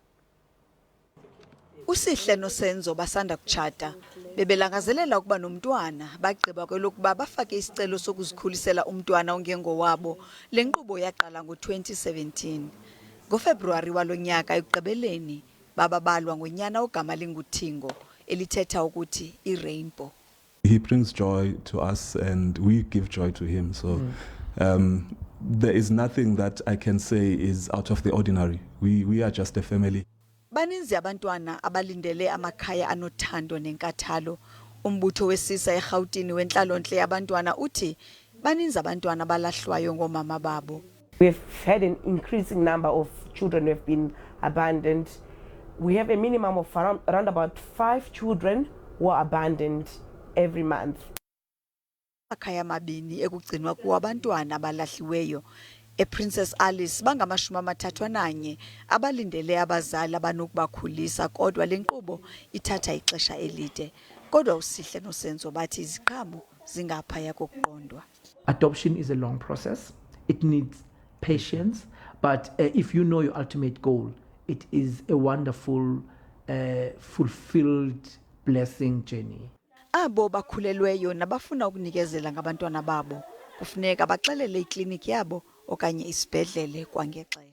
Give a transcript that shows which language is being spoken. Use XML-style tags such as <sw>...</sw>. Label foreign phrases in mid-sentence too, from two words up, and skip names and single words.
<xh>Usihle nosenzo basanda kutshata bebelangazelela ukuba nomntwana bagqiba kwelokuba bafake isicelo sokuzikhulisela umntwana ongengowabo. Le nkqubo yaqala ngo-2017. NgoFebruwari walo nyaka ekugqibeleni babalwa ngonyana ogama linguthingo elithetha ukuthi i-rainbow.</xh> <en>He brings joy to us and we give joy to him. So there is nothing that I can say is out of the ordinary. We are just a family.</en> <xh>Baninzi abantwana abalindele amakhaya anothando nenkathalo. Umbutho wesisa eRhawutini wenhlalontle yabantwana uthi baninzi abantwana abalahlwayo ngoomama babo.</xh> <en>We've had an increasing number of children who have been abandoned. We have a minimum of around about 5 children who are abandoned every month.</en> <xh>Amakhaya amabini ekugcinwa kuwo abantwana abalahliweyo Princess Alice bangamashumi-31 abalindele abazali abanokubakhulisa, kodwa le nkqubo ithatha ixesha elide. Kodwa usihle nosenzo bathi iziqhamo zingaphaya kokuqondwa.</xh> <en>Adoption is a long process. It needs patience, but if you know your ultimate goal, it is a wonderful, fulfilled, blessing journey.</en> <xh>Abo bakhulelweyo nabafuna ukunikezela ngabantwana babo kufuneka baxelele ikliniki yabo okanye isibhedlele kwangexesha.</xh>